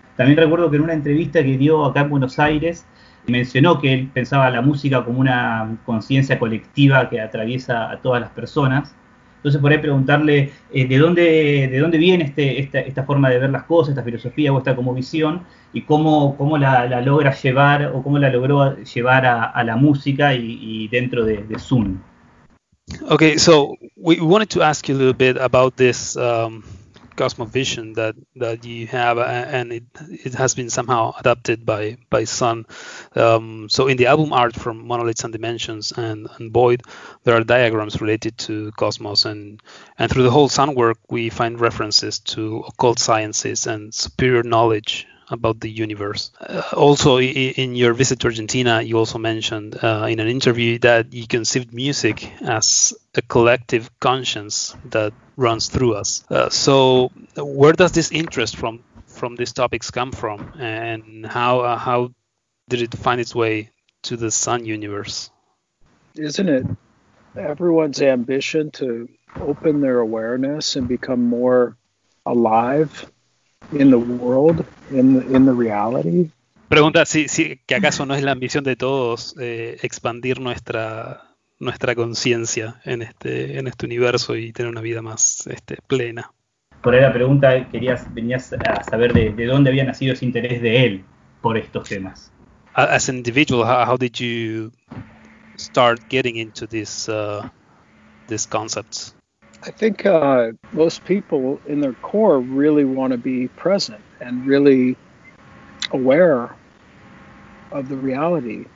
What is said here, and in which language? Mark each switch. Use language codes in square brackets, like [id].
[es] También recuerdo que en una entrevista que dio acá en Buenos Aires, mencionó que él pensaba la música como una conciencia colectiva que atraviesa a todas las personas. Entonces, por ahí preguntarle de dónde viene esta forma de ver las cosas, esta filosofía o esta como visión, y cómo la logra llevar o cómo la logró llevar a la música y dentro de Sun. [en] Okay, so we wanted to ask you a little bit about this cosmovision that you have, and it has been somehow adapted by Sun. So in the album art from Monoliths and Dimensions and Void, there are diagrams related to cosmos, and through the whole Sun work we find references to occult sciences and superior knowledge about the universe. Also in your visit to Argentina, you also mentioned in an interview that you conceived music as a collective conscience that runs through us. So where does this interest from these topics come from, and how did it find its way to the Sun universe? Isn't it everyone's ambition to open their awareness and become more alive in the world, in the reality? [es] Pregunta si que acaso no es la ambición de todos expandir nuestra conciencia en este universo y tener una vida más plena. Por ahí la pregunta venías a saber de dónde había nacido ese interés de él por estos temas. [en] As an individual, how did you start getting into this concept? I think most people in their core really want to be present and really aware of the reality.